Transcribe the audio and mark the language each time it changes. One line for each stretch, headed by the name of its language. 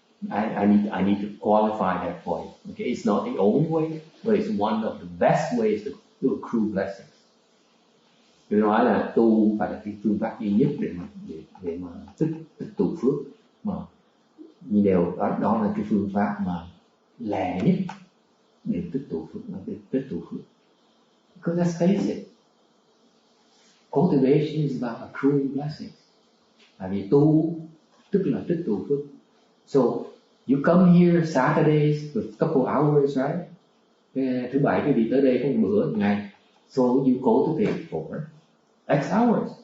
English: I need to qualify that for you. Okay, it's not the only way, but it's one of the best ways to accrue blessings.
Vietnamese: Tôi nói là tu phải là cái phương pháp duy nhất để mà tích tụ phước, mà như đều đó là cái phương pháp mà lẹ nhất để tích tụ phước.
English: Because let's face it, cultivation is about accruing blessings.
Vietnamese: Tại vì tu tức là tích tụ phước.
English: So you come here Saturdays for a couple hours, right?
Vietnamese: Thứ bảy quý vị tới đây có một bữa ngày.
English: So you cultivate for X hours.